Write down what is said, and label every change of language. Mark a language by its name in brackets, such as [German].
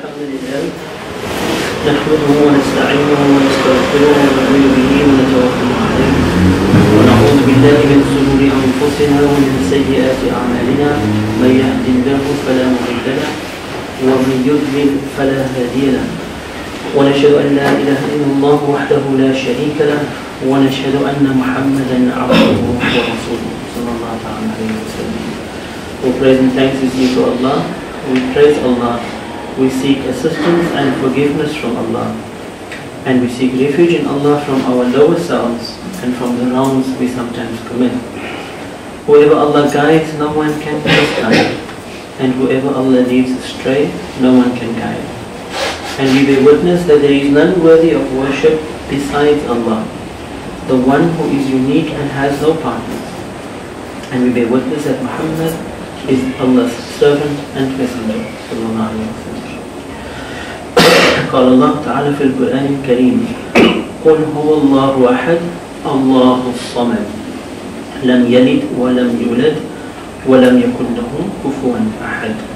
[Arabic] الحمد لله نحمده ونستعينه ونستغفره ونؤمن به ونتوكل عليه ونعوذ بالله من شرور انفسنا ومن سيئات اعمالنا من يهد الله فلا مضل له ومن يضلل فلا هادي له ونشهد ان لا اله الا الله وحده لا شريك له ونشهد ان محمدا عبده ورسوله صلى الله عليه وسلم. [English] All praise and thanks is due to Allah. We praise Allah. We seek assistance and forgiveness from Allah, and we seek refuge in Allah from our lower selves and from the wrongs we sometimes commit. Whoever Allah guides, no one can misguide, and whoever Allah leads astray, no one can guide. And we bear witness that there is none worthy of worship besides Allah, the one who is unique and has no partners. And we bear witness that Muhammad is Allah's servant and messenger. [Arabic] Sallallahu Alaihi Wasallam. قال الله تعالى في القرآن الكريم قل هو الله أحد الله الصمد لم يلد ولم يولد ولم يكن له كفوا أحد.